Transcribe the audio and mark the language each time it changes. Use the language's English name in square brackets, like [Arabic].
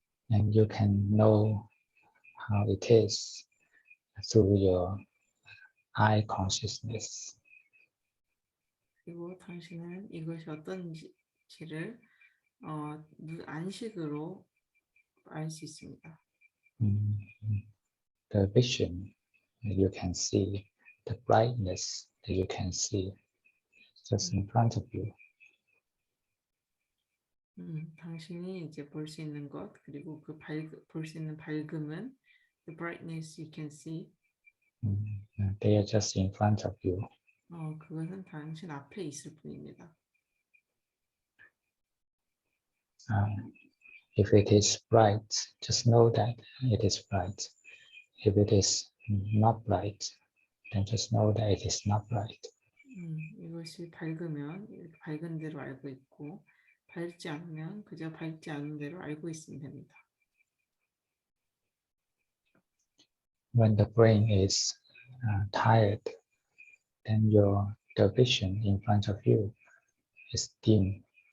[English] and you can know how it is through your eye consciousness. [Korean] 그리고 당신은 이것이 어떤지를 안식으로 알 수 있습니다. [English] The vision that you can see, the brightness that you can see just in front of you. [Korean] 당신이 이제 볼 수 있는 것, 그리고 그 볼 수 있는 밝음은 [English] the brightness you can see. They are just in front of you. [Korean] 그것은 당신 앞에 있을 뿐입니다. [English] If it is bright, just know that it is bright. If it is not bright, then just know that it is not bright. [Korean] 이것이 밝으면 밝은 대로 알고 있고, 밝지 않으면 그저 밝지 않은 대로 알고 있으면 됩니다. [English] When the brain is tired, then the vision in front of you is dim.